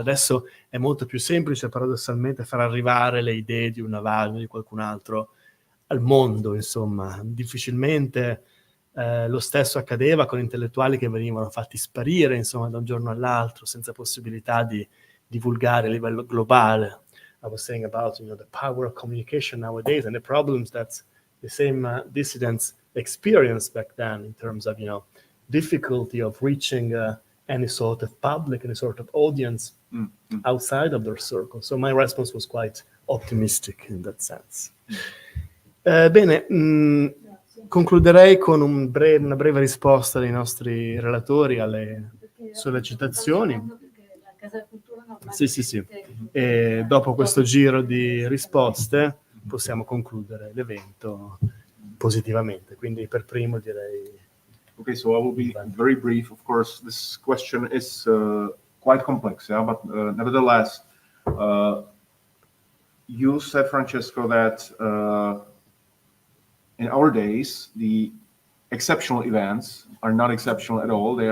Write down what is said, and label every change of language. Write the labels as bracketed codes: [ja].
[it] Adesso è molto più semplice, paradossalmente, far arrivare le idee di un Navalny o di qualcun altro al mondo, insomma. Difficilmente lo stesso accadeva con intellettuali che venivano fatti sparire, insomma, da un giorno all'altro, senza possibilità di divulgare a livello globale. [en] I was saying about, the power of communication nowadays and the problems that the same dissidents experienced back then in terms of, difficulty of reaching any sort of public, any sort of audience outside of their circle. So my response was quite optimistic in that sense. [it] Bene, concluderei con una breve risposta dei nostri relatori alle sollecitazioni. La Casa della Cultura Sì. E dopo questo giro di risposte possiamo concludere l'evento positivamente. Quindi per primo direi... [en] Okay, so I will be very brief. Of course, this question is quite complex, but nevertheless, you said, Francesco, that in our days, the exceptional events are not exceptional at all.